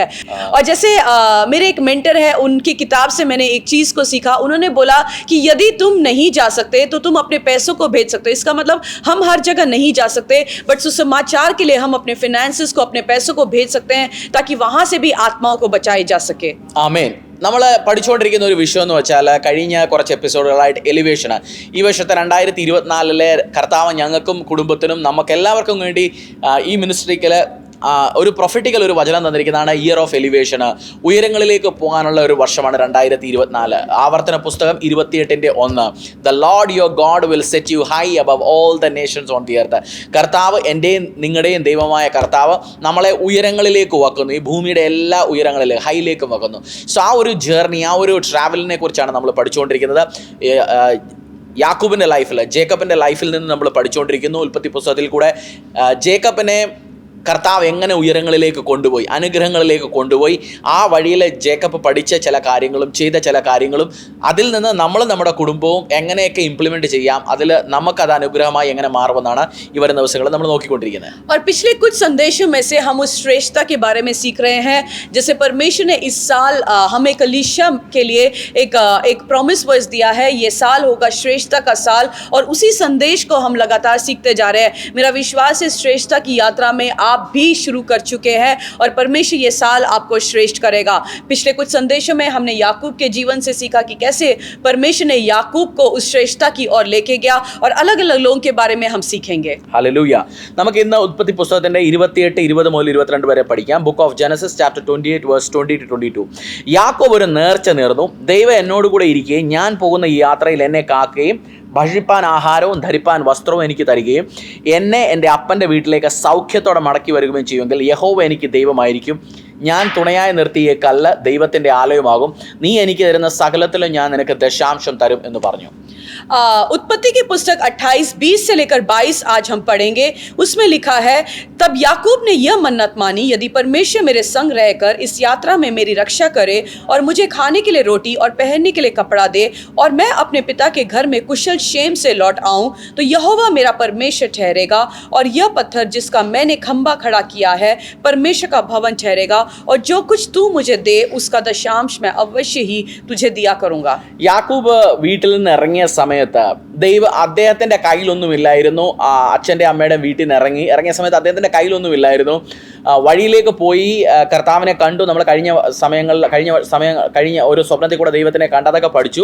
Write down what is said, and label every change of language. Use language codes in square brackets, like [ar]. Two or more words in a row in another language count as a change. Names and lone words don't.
[hi] और जैसे मेरे एक मेंटर है, उनकी किताब से मैंने एक चीज़ को सीखा. उन्होंने बोला कि यदि तुम नहीं जा सकते तो तुम अपने पैसों को भेज सकते हो. इसका मतलब हम हर जगह नहीं जा सकते, बट सुसमाचार के लिए हम अपने फाइनेंसेस को, अपने पैसों को भेज सकते हैं, ताकि वहाँ से भी आत्माओं को बचाई जा सके. [ml] ആമേൻ. നമ്മൾ പഠിച്ചുകൊണ്ടിരിക്കുന്ന ഒരു വിഷയം എന്ന് വെച്ചാൽ, കഴിഞ്ഞ കുറച്ച് എപ്പിസോഡുകളായിട്ട് എലിവേഷന്, ഈ വർഷത്തെ 2024 കർത്താവ് ഞങ്ങൾക്കും കുടുംബത്തിനും നമുക്കെല്ലാവർക്കും വേണ്ടി ഈ മിനിസ്ട്രിക്കൽ ഒരു പ്രൊഫറ്റിക്കൽ ഒരു വചനം തന്നിരിക്കുന്നതാണ്. [en] Year of Elevation, [ml] ഉയരങ്ങളിലേക്ക് പോകാനുള്ള ഒരു വർഷമാണ് 2024. ആവർത്തന പുസ്തകം 28:1. [en] The Lord your God will set you high above all the nations on the earth. [ml] കർത്താവ്, എൻ്റെയും നിങ്ങളുടെയും ദൈവമായ കർത്താവ് നമ്മളെ ഉയരങ്ങളിലേക്ക് വെക്കുന്നു, ഈ ഭൂമിയുടെ എല്ലാ ഉയരങ്ങളിലും ഹൈയിലേക്കും വെക്കുന്നു. സോ ആ ഒരു ജേർണി, ആ ഒരു ട്രാവലിനെ കുറിച്ചാണ് നമ്മൾ പഠിച്ചുകൊണ്ടിരിക്കുന്നത്. യാക്കൂബിൻ്റെ ലൈഫിൽ, ജേക്കബിൻ്റെ ലൈഫിൽ നിന്ന് നമ്മൾ പഠിച്ചുകൊണ്ടിരിക്കുന്നു. ഉൽപ്പത്തി പുസ്തകത്തിൽ കൂടെ ജേക്കബിനെ കർത്താവ് എങ്ങനെ ഉയരങ്ങളിലേക്ക് കൊണ്ടുപോയി, അനുഗ്രഹങ്ങളിലേക്ക് കൊണ്ടുപോയി. ആ വഴിയിൽ ജേക്കബ് പഠിച്ച ചില കാര്യങ്ങളും ചെയ്ത ചില കാര്യങ്ങളും, അതിൽ നിന്ന് നമ്മൾ നമ്മുടെ കുടുംബവും എങ്ങനെയൊക്കെ ഇംപ്ലിമെൻറ്റ് ചെയ്യാം, അതിൽ നമുക്കത് അനുഗ്രഹമായി എങ്ങനെ മാറുമെന്നാണ് ഈ വരുന്ന ദിവസങ്ങളിൽ നമ്മൾ നോക്കിക്കൊണ്ടിരിക്കുന്നത്. [hi] और पिछले कुछ संदेशों में से हम उस श्रेष्ठता के बारे में सीख रहे हैं. जैसे परमेश्वर ने इस साल हमें कलीसिया के लिए एक [en] promise verse [hi] दिया है. ये साल होगा श्रेष्ठता का साल, और उसी संदेश को हम लगातार सीखते जा रहे हैं. मेरा विश्वास है श्रेष्ठता की यात्रा में आप भी शुरू कर चुके हैं, और परमेश्वर ये साल आपको श्रेष्ठ करेगा. पिछले कुछ संदेशों में हमने याकूब के जीवन से सीखा कि कैसे परमेश्वर ने याकूब को उस श्रेष्ठता की ओर लेके गया, और अलग अलग लोगों के बारे में हम सीखेंगे. [ml] ഹല്ലേലൂയ. നമുക്ക് ഇന്ന് ഉൽപ്പത്തി പുസ്തകത്തിന്റെ 28, 20 മുതൽ 22 വരെ പഠിക്കാം. [en] Book of Genesis chapter 28 verse 20-22. [ml] യാക്കോബ് ഒരു നേർച്ച നേർന്നു, ദൈവം എന്നോട് കൂടെ ഇരിക്കുകയും ഞാൻ പോകുന്ന ഈ യാത്രയിൽ എന്നെ കാക്കുകയും ഭക്ഷിപ്പാൻ ആഹാരവും ധരിപ്പാൻ വസ്ത്രവും എനിക്ക് തരികയും എന്നെ എൻ്റെ അപ്പൻ്റെ വീട്ടിലേക്ക് സൗഖ്യത്തോടെ മടക്കി വരികയും ചെയ്യുമെങ്കിൽ യഹോവ എനിക്ക് ദൈവമായിരിക്കും. ഞാൻ തുണയായി നിർത്തിയ കല്ല് ദൈവത്തിൻ്റെ ആലയമാകും. നീ എനിക്ക് തരുന്ന സകലത്തിലും ഞാൻ നിനക്ക് ദശാംശം തരും എന്ന് പറഞ്ഞു. [hi] उत्पत्ति की पुस्तक 28:20 से लेकर 22 आज हम पढ़ेंगे। उसमें लिखा है, तब याकूब ने यह मन्नत मानी, यदि परमेश्वर मेरे संग रहकर इस यात्रा में मेरी रक्षा करे और मुझे खाने के लिए रोटी और पहनने के लिए कपड़ा दे और मैं अपने पिता के घर में कुशल क्षेम से लौट आऊं, तो यहोवा मेरा परमेश्वर ठहरेगा और यह पत्थर जिसका मैंने खंबा खड़ा किया है परमेश्वर का भवन ठहरेगा, और जो कुछ तू मुझे दे उसका दशांश मैं अवश्य ही तुझे दिया करूंगा। [ml] യാക്കൂബ് വീട്ടിൽ നിന്ന് ഇറങ്ങിയ സമയത്ത് അദ്ദേഹത്തിന്റെ കയ്യിലൊന്നുമില്ലായിരുന്നു. അച്ഛൻ്റെ അമ്മയുടെ വീട്ടിൽ നിന്ന് ഇറങ്ങിയ സമയത്ത് അദ്ദേഹത്തിന്റെ കയ്യിലൊന്നുമില്ലായിരുന്നു. വഴിയിലേക്ക് പോയി കർത്താവിനെ കണ്ടു. നമ്മൾ കഴിഞ്ഞ ഒരു സ്വപ്നത്തിൽ കൂടെ ദൈവത്തിനെ കണ്ട് അതൊക്കെ പഠിച്ചു.